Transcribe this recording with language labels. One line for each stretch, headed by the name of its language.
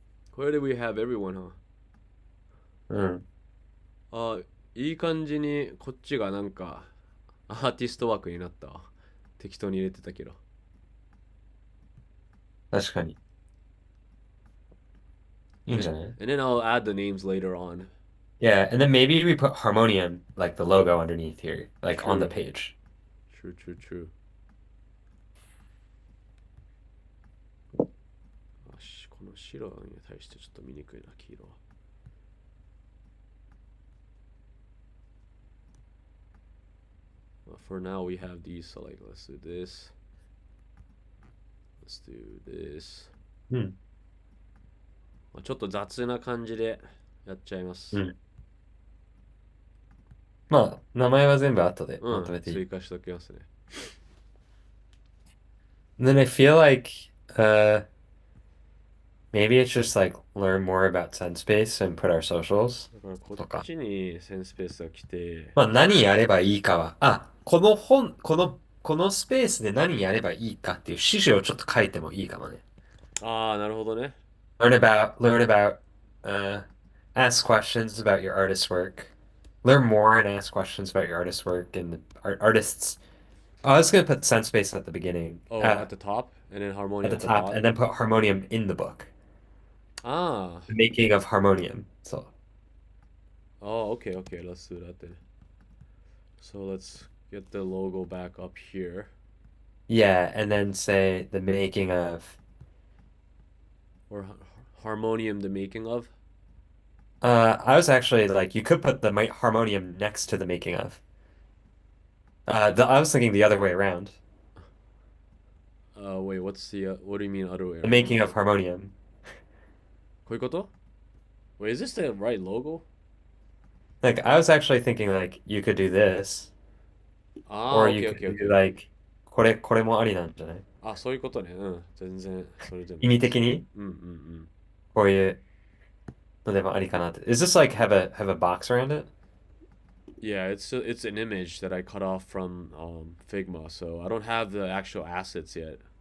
Japanese: これで
English: we have everyone, huh?
Japanese: うん。あ、いい感じにこっちがなんかアーティスト枠になったわ。適当に入れてたけど。確かに。いいんじゃない？
English: And then I'll add the names later on. Yeah, and then maybe we put Harmonium, like the logo underneath here, like on the True. page. True, true, true.
Japanese: よし、この白に対してちょっと見にくいな、黄色は。
English: For now, we have these. So, like, let's do this. Let's do this.
Japanese: うん。ちょっと雑な感じでやっちゃいます。うん。まあ、名前は全部後でまとめていい。追加しときますね。
English: And then I feel like maybe it's just like learn more about Senspace and put our socials.
Japanese: だからこっちにセンスペースが来て、まあ何やればいいかは、このスペースで何やればいいかっていう指示をちょっと書いてもいいかもね。ああ、なるほどね。
English: Learn about, ask questions about your artist's work. Learn more and ask questions about your artist's work and the artists. Oh, I was gonna put Senspace at the beginning. Oh, at the top? And then Harmonium At the top, and then put Harmonium in the book. Ah. The making of Harmonium. So. Oh, okay, okay. Let's do that then. So let's get the logo back up here. Yeah, and then say the making of. Or Harmonium, the making of? I was actually like, you could put the Harmonium next to the making of. I was thinking the other way around. Wait, what do you mean other way around? The making of Harmonium.
Japanese: こういうこと?
English: Wait, is this the right logo? Like, I was actually thinking like, you could do this. Or you could do like,
Japanese: これもありなんじゃない？あ、そういうことね。うん。全然、それでも。意味的に？うんうんうん。こういうのでもありかなって。
English: Is this like have a box around it? Yeah, it's an image that I cut off from Figma, so I don't have the actual assets yet.